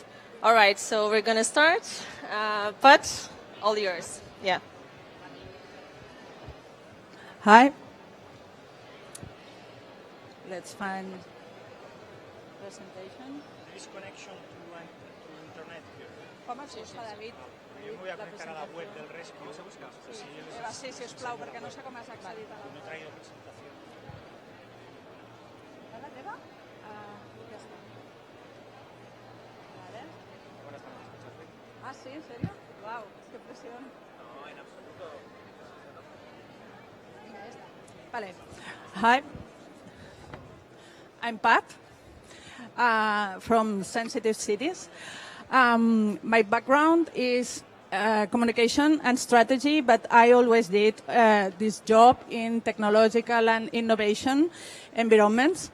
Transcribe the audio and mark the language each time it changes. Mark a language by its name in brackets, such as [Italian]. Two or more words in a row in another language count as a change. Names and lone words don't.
[English] All right, so we're going to start. But all yours. Yeah. Hi. Let's find presentation. There is connection to internet here. [Catalan] Com es busca, David? Jo em [Spanish] voy a conectar a la web [Catalan] del RESCCUE. Sí, sisplau, perquè no sé com has accedit a la... [Spanish] No traigo presentación. [Catalan] ¿A la teva? Ja està. [Spanish] Vale. Ahora estamos escuchando. Ah, sí, ¿en serio? Wow, qué presión. No, en absoluto. Venga, ya está. Vale. [English] Hi. I'm Pat from Sensitive Cities. My background is communication and strategy, but I always did this job in technological and innovation environments.